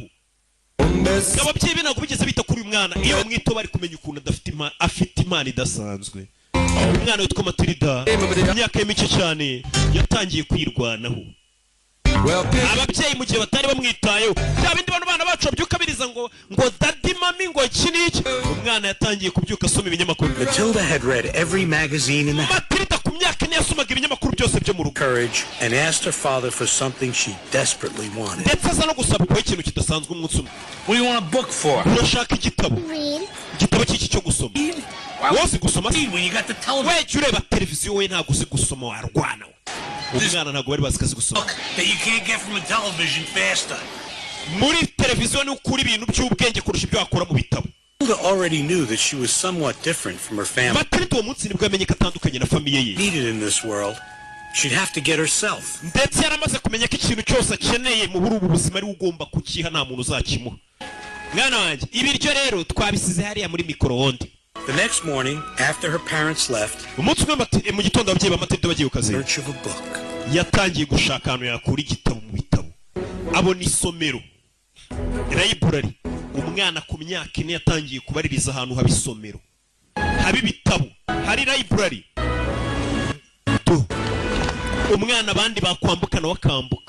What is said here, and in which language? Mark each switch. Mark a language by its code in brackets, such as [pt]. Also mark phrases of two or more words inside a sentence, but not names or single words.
[rw] Ababyeyi be ntabwo bigeze bita kuri uyu mwana iyo mwito bari kumenya ukuntu afite imana idasanzwe. Umwana witwa Matilda mu myaka y'imice cyane yatangiye kwirwanaho. Ababyeyi mu gihe batari bamwitayeho bya bindi bana bacu babyuka biriza ngo daddy mami ngo kiniki umwana yatangiye kubyuka asoma ibinyamakuru. [en] Matilda had read every magazine in the [rw] Matilda ku myaka ine yasomaga ibinyamakuru byose byo mu rugo. [en] Courage and asked her father for something she desperately wanted. [rw] Ndetse aza no gusaba ko ikintu kidasanzwe umunsi umwe. [en] What do you want a book for? [rw] Urashaka igitabo. Igitabo cy'iki cyo gusoma. Wose gusoma [en] when you got the television. [rw] We ureba televiziyo we ntago uzi gusoma warwana. Umwana ntago bari bazi gusoma. [en] That you can't get from a television faster. [rw] Muri televiziyo ni ukuri ibintu by'ubwenge kurusha ibyo akora mu bitabo. [en] Matilda already knew that she was somewhat different from her family. [rw] Matilda uwo munsi nibwo yamenye ko atandukanye na famiye ye. [en] Needed in this world. She'd have to get herself. [rw] Ndetse yaramaze kumenya ko ikintu cyose akeneye mu burubu buzima ari ugomba kukiha nta muntu uzakimuha. Mwana wanjye ibiryo rero twabisize hariya muri micro-onde. [en] The next morning, after her parents left, [rw] umunsi umwe mu gitondo ababyeyi ba Matilda bagiye ku kazi. [en] Search of a book. [rw] Yatangiye gushaka ahantu yakura igitabo mu bitabo. Abona isomero. Library. Umwana ku myaka ine yatangiye kubaririza ahantu haba isomero. Haba ibitabo. Hari library. Umwana abandi bakwambukana wakambuka.